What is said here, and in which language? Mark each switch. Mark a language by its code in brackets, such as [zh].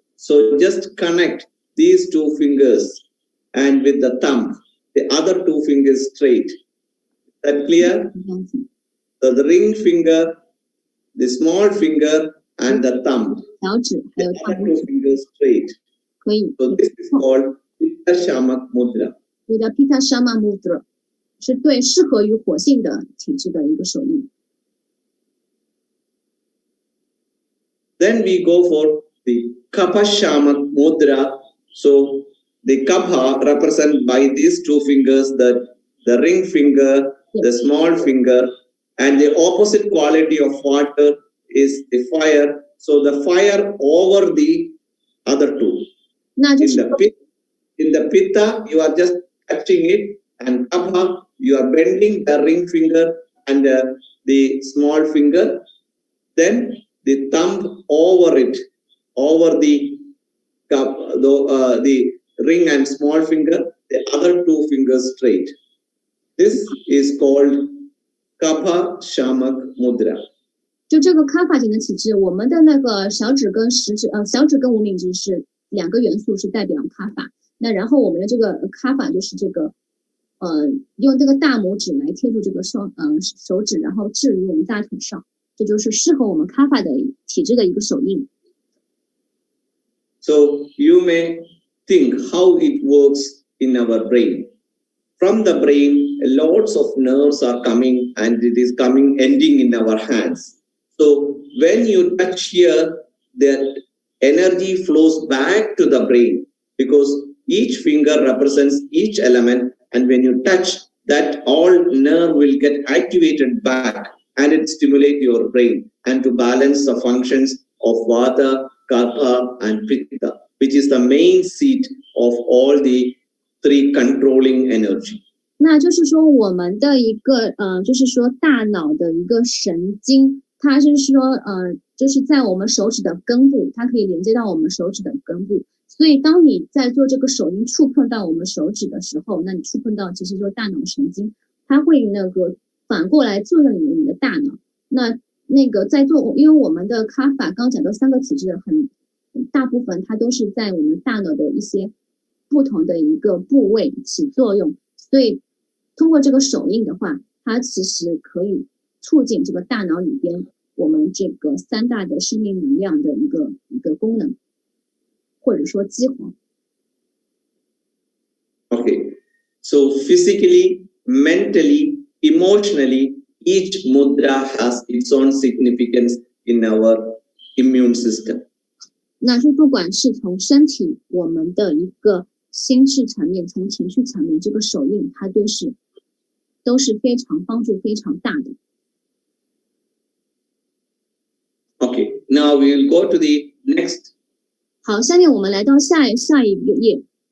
[en] So just connect these two fingers and with the thumb, the other two fingers straight. Is that clear? So the ring finger, the small finger and the thumb, [zh] 小指还有 [en] the [zh] 大拇指 [en] fingers straight. [zh] 可以。 [en] So this is called Pitta Shamak Mudra. [zh] 你的 Pitta Shama Mudra 是对适合于火性的体质的一个手印。 [en] Then we go for the Kapha Shamak Mudra. So the Kapha represented by these two fingers, the ring finger, the small finger, and the opposite quality of water is the fire. So the fire over the other two. [zh] 那就是 [en] In the Pitta, you are just touching it, and Kapha, you are bending the ring finger and the small finger. Then the thumb over it, over the ring and small finger, the other two fingers straight. This is called Kapha Shamak Mudra. [zh] 就这个卡法型的体质，我们的那个小指跟小指跟无名指是两个元素是代表卡法。那然后我们的这个卡法就是这个用这个大拇指来贴住这个手指，然后置于我们大腿上，这就是适合我们卡法的体质的一个手印。 [en] So you may think how it works in our brain. From the brain, lots of nerves are coming and it is ending in our hands. So when you touch here, that energy flows back to the brain because each finger represents each element, and when you touch, that all nerve will get activated back and it stimulate your brain and to balance the functions of Vata, Kapha and Pitta, which is the main seat of all the three controlling energy. [zh] 那就是说，我们的一个就是说大脑的一个神经，它就是说就是在我们手指的根部，它可以连接到我们手指的根部。所以，当你在做这个手印触碰到我们手指的时候，那你触碰到其实就是大脑神经，它会那个反过来作用你的大脑。那个在做，因为我们的卡法刚讲到3个体质很大部分它都是在我们大脑的一些不同的一个部位起作用，所以通过这个手印的话，它其实可以促进这个大脑里边我们这个3大的生命能量的一个功能，或者说激活。 [en] Okay, so physically, mentally, emotionally, each mudra has its own significance in our immune system. [zh] 那就不管是从身体，我们的一个心智层面，从情绪层面，这个手印它都是非常帮助非常大的。 [en] Okay, now we will go to the next. [zh] 好，下面我们来到下一个页。